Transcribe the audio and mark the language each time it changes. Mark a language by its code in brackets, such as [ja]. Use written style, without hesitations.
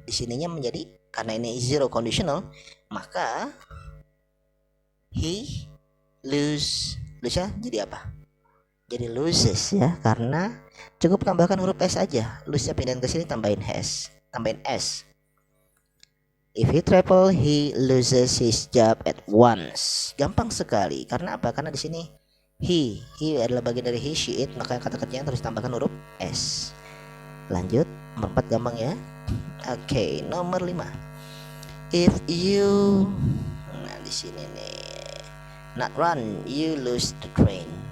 [id] Di sininya menjadi, karena ini zero conditional, maka he lose-nya jadi apa? Jadi loses ya, karena cukup tambahkan huruf s aja. Lose-nya pindahin ke sini, tambahin s. [en] If he travel, he loses his job at once. [id] Gampang sekali. Karena apa? Karena di sini he adalah bagian dari he, she, it, maka kata kerjanya terus tambahkan huruf s. Lanjut, nomor 4 gampang ya. Oke, nomor 5. [en] If you, [id] nah di sini nih, [en] not run, you lose the train.